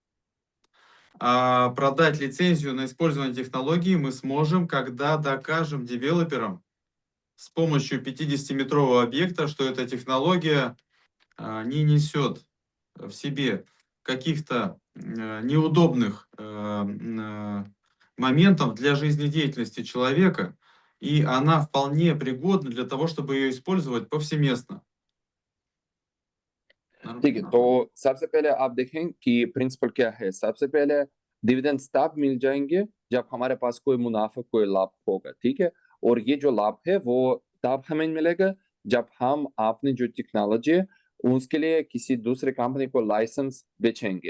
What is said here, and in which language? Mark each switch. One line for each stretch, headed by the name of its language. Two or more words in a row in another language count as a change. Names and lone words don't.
Russian: А продать лицензию на использование технологии мы сможем, когда докажем девелоперам с помощью 50-метрового объекта, что эта технология не несет в себе каких-то неудобных моментов для жизнедеятельности человека, и она вполне пригодна для того, чтобы ее использовать повсеместно.
Hindi: ठीक है, तो सबसे पहले आप देखें कि प्रिंसिपल क्या है। सबसे पहले डिविडेंड्स तब मिल जाएंगे जब हमारे पास कोई मुनाफा, कोई लाभ होगा, ठीक है। और ये जो लाभ है वो तब हमें मिलेगा जब हम आपने जो टेक्नोलॉजी है उसके लिए किसी दूसरे कंपनी को लाइसेंस बेचेंगे।